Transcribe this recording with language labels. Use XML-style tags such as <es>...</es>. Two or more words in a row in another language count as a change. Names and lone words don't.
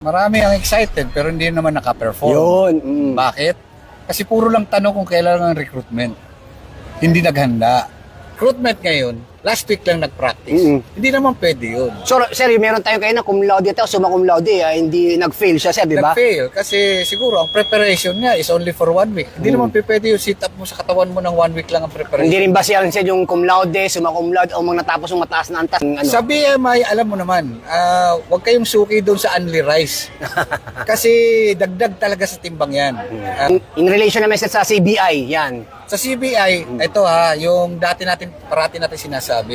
<tl>Marami ang excited pero hindi naman naka-perform. Yun. Bakit? Kasi puro lang tanong kung kailan ang recruitment. Hindi naghanda. Recruitment ngayon,</tl> <en>last week</en> <tl>lang nag-practice. Hindi naman pwede yun. So, sir, meron tayo kayo na</tl> <la>cum laude</la> <tl>o</tl> <la>summa cum laude,</la> <tl>hindi nag-fail siya, sir, di ba? Nag-fail kasi siguro ang preparation niya</tl> <en>is only for 1 week.</en> <tl>Hindi naman pwede yung sit up mo sa katawan mo ng 1 week lang ang preparation. Hindi rin ba siya yung</tl> <la>cum laude, summa cum laude,</la> <tl>o mga natapos yung mataas na antas? Ano? Sa BMI, alam mo naman, huwag kayong suki doon sa</tl> <en>only rice.</en> <tl>Kasi dagdag talaga sa timbang yan.</tl> <en>In relation</en> <tl>naman sa CBI, yan. Sa CBI, ito yung parati natin sinasabi.</tl>